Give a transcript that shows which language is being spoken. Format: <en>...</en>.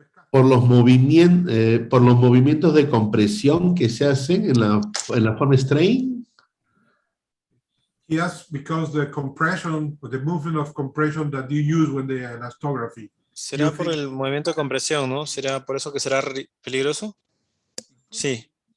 <es>Por los movimientos de compresión que se hacen en la forma strain.</es> <en>Yes, because the compression, the movement of compression that you use when the elastography.</en> <es>¿Será por el movimiento de compresión, no? ¿Será por eso que será peligroso? Sí.</es>